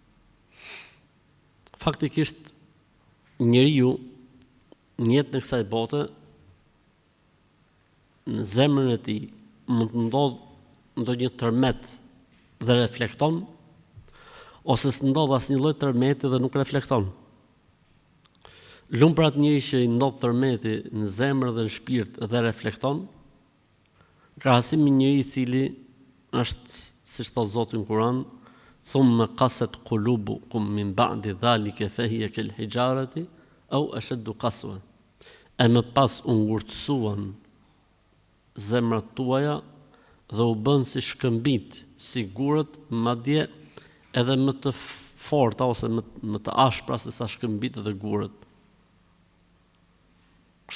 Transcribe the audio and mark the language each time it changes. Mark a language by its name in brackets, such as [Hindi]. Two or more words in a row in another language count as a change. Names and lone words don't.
[Albanian] Faktikisht njeriu në jetën e kësaj bote, në zemrën e tij mund të ndodhë ndonjë tërmet dhe reflekton, ose s'ndodh asnjë lloj tërmeti dhe nuk reflekton. Lumë për atë njeri që i ndodh tërmeti në zemër dhe në shpirt dhe reflekton, krahasim me njëri i cili është, siç thot Zoti në Kur'an: [Arabic] ثم قست قلوبكم من بعد ذلك فهي كالحجارة أو أشد قسوة. [Albanian] E më pas u ngurtësuan zemrat tuaja dhe u bën si shkëmbit, si gurët, madje edhe më të forta ose më të ashpra se sa shkëmbit dhe gurët.